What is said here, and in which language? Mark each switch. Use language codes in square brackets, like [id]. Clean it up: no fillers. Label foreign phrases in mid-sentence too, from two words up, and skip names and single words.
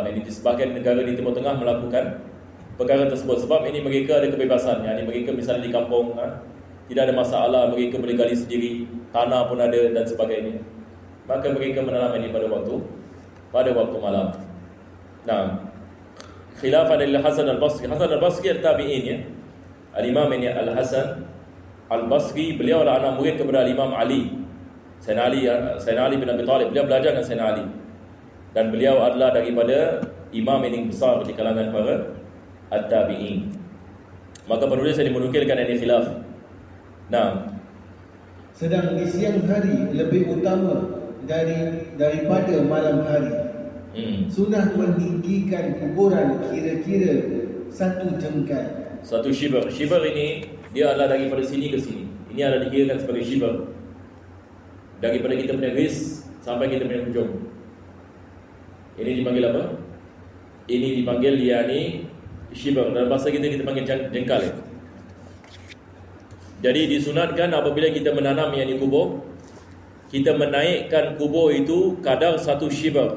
[ms] Ini di sebagian negara di Timur Tengah melakukan perkara tersebut sebab ini mereka ada kebebasan. Ini mereka misalnya di kampung tidak ada masalah, mereka boleh gali sendiri, tanah pun ada dan sebagainya. Maka mereka menanam ini pada waktu malam. Nah, khilafan Al-Hasan Al-Basri. Hasan Al-Basri tabi'in ya. Al-Imam ini Al-Hasan Al-Basri, beliau adalah anak murid kepada Imam Ali. Sayyidina Ali bin Abi Talib. Beliau belajar dengan Sayyidina Ali. Dan beliau adalah daripada imam yang besar di kalangan para at-tabi'in. Maka penulis ini menukilkan ini khilaf. Nah, sedang di siang hari lebih utama daripada malam hari. Sunnah meninggikan kuburan kira-kira 1 jengkal. 1 shibr. Shibr ini dia adalah daripada sini ke sini. Ini adalah dikirakan sebagai shibr. Daripada kita punya garis sampai kita punya hujung. Ini dipanggil apa? Ini dipanggil yakni shibr. Dalam bahasa kita panggil jengkal. Jadi disunatkan apabila kita menanam yakni kubur, kita menaikkan kubur itu kadar 1 shibr.